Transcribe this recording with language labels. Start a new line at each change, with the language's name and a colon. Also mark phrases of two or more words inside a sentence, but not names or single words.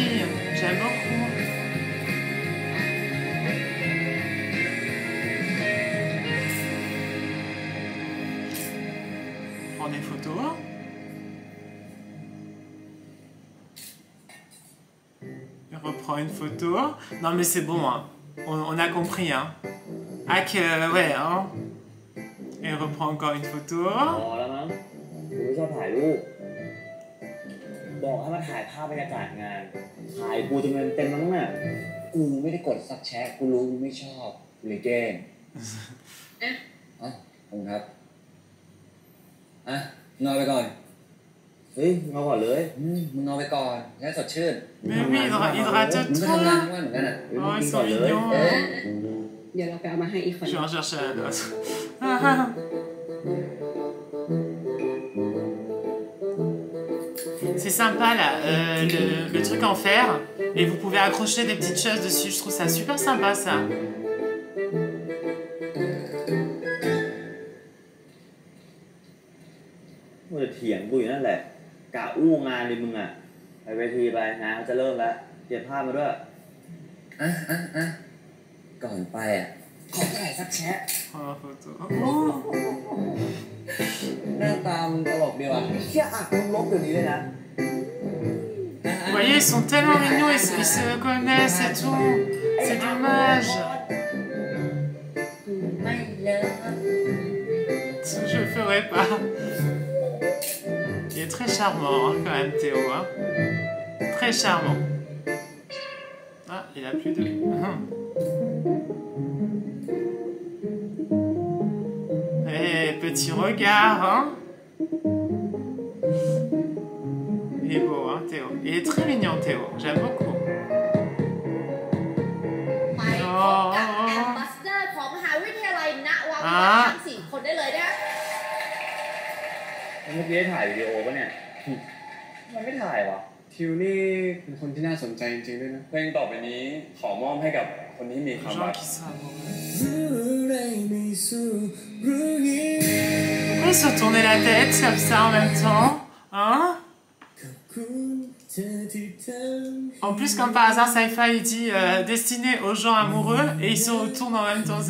French: J'aime beaucoup. Prends des photos. Il reprend une photo. Non mais c'est bon, hein. On a compris, hein. Hak, ouais, hein. Elle reprend encore une photo.
Thai: พอแล้วมั้งกูไม่ชอบถ่ายรูปบอกให้มาถ่ายภาพบรรยากาศงานถ่ายกูจนเงินเต็มแล้วมั้งน่ะกูไม่ได้กดซับแชทกูรู้มึงไม่ชอบเลยแกล้งขอบคุณครับนอนไปก่อนเฮ้ยนอนก่อนเลยมึงนอนไปก่อนแล้วสดชื่น
French: Mais oui, hydrate-toi.
Thai: มึงก็ทำงานทั้งวันเหมือนกันอ่ะ
French: Oh, ils sont mignons.
Thai: เดี๋ยวเราไปเอามาให้อีกคน
French: Je vais en chercher la note. C'est sympa là, le truc en fer, et vous pouvez accrocher des petites choses dessus. Je trouve ça super sympa ça.
Thai: มึงจะเถียงกูอยู่นั่นแหละกะอู้งานดิมึงอ่ะไปเวทีไปงานเขาจะเริ่มแล้วเก็บภาพมาด้วยก่อนไปอ่ะขอถ่ายสักแชะ
French: Oh, photo.
Thai: หน้าตามึงตลกดีว่ะเชี่ยอ่ะมึงลบเดี๋ยวนี้เลยนะ
French: Vous voyez, ils sont tellement mignons, ils se connaissent et tout. C'est dommage. Je le ferai pas. Il est très charmant hein, quand même Théo. Hein. Très charmant. Ah, il a plus de... Eh, petit regard, hein. Il est beau, hein, Théo. Il est très mignon, Théo. J'aime beaucoup.
Thai: ไปพบกับแอมบาสเดอร์ของมหาวิทยาลัยณวาวิททั้ง4 คนได้เลยนะ เมื่อกี้ได้ถ่ายวิดีโอปะเนี่ยมันไม่ถ่ายวะ ทิวนี่เป็นคนที่น่าสนใจจริงๆด้วยนะเพลงต่อไปนี้ขอมอบให้กับคนที่มีความรัก
French: Pourquoi ils se tournaient la tête comme ça en même temps? Hein? En plus, comme par hasard, Saifa il dit destiné aux gens amoureux et ils se retournent en même temps.